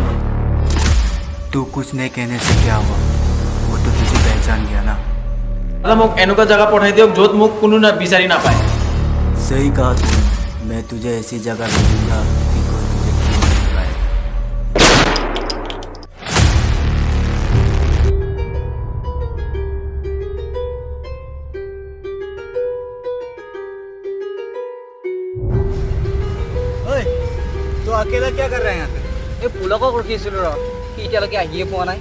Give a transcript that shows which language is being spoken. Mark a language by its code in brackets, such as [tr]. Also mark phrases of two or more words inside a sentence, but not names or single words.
[hi] तू कुछ नहीं कहने से क्या हुआ, वो तो तुझे पहचान गया ना। [as] দাদা মোক এনেকুৱা জেগা পঠাই দিয়ক য'ত মোক কোনো বিচাৰি নাপায়। [hi] सही कहा तूने, मैं तुझे ऐसी जगह भेजूंगा कि कोई तुझे ढूंढ नहीं पाएगा। [as] ঐ তো [hi] अकेला क्या कर रहा है यहाँ पे? [as] এই পুলকক ৰখি আছিলোঁ ৰ, সি এতিয়ালৈকে আহিয়ে পোৱা নাই।